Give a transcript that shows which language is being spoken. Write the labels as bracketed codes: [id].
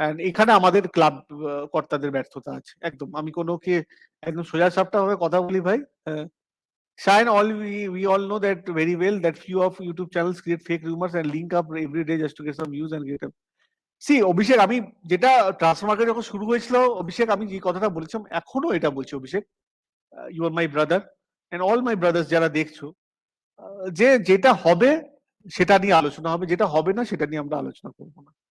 [bn] এখানে আমাদের ক্লাব কর্তাদের ব্যর্থতা আছে একদম। আমি কোনোকে একদম সোজা সাপটা ভাবে কথা বলি ভাই। [en] Shine, we all know that very well that few of YouTube channels create fake rumors and link up every day just to get some views and get up. [bn] See, অভিষেক, আমি যেটা ট্রান্সফার মার্কেট যখন শুরু হয়েছিল, অভিষেক আমি যে কথাটা বলেছিলাম এখনো এটা বলছি অভিষেক, [en] you are my brother and all my brothers [bn] যারা দেখছো, যে যেটা হবে সেটা নিয়ে আলোচনা হবে, যেটা হবে না সেটা নিয়ে আমরা আলোচনা করবো না।